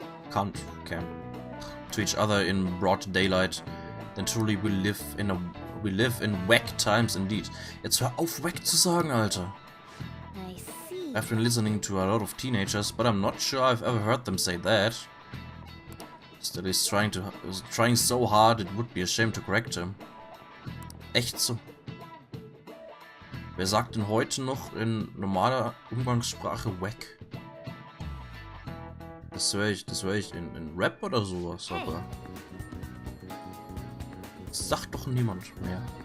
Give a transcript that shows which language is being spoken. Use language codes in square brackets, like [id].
[en] Can't to each other in broad daylight, then truly we live in whack times indeed. [de] Jetzt hör auf, whack zu sagen, Alter. [en] I see. I've been listening to a lot of teenagers, but I'm not sure I've ever heard them say that. Still, he's trying so hard, it would be a shame to correct him. [de] Echt so. Wer sagt denn heute noch in normaler Umgangssprache wack? Das höre ich in Rap oder sowas, aber das sagt doch niemand mehr.